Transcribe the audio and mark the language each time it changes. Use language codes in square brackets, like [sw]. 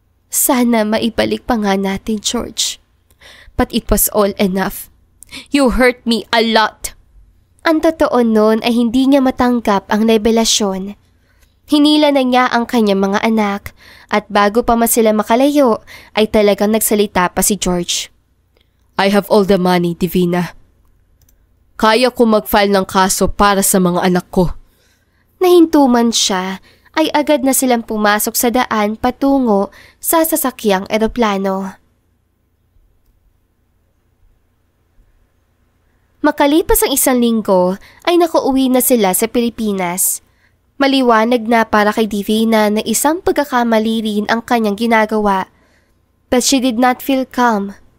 [tl] Sana maibalik pa nga natin, George. [en] But it was all enough. You hurt me a lot. [tl] Ang totoo nun ay hindi niya matanggap ang revelasyon. Hinila na niya ang kanyang mga anak at bago pa man sila makalayo ay talagang nagsalita pa si George. [en] I have all the money, Divina. [tl] Kaya ko mag-file ng kaso para sa mga anak ko. Nahintuman siya ay agad na silang pumasok sa daan patungo sa sasakyang eroplano. Makalipas ang 1 linggo ay nakauwi na sila sa Pilipinas. Maliwanag na para kay Divina na isang pagkakamali rin ang kanyang ginagawa. [en] But she did not feel calm.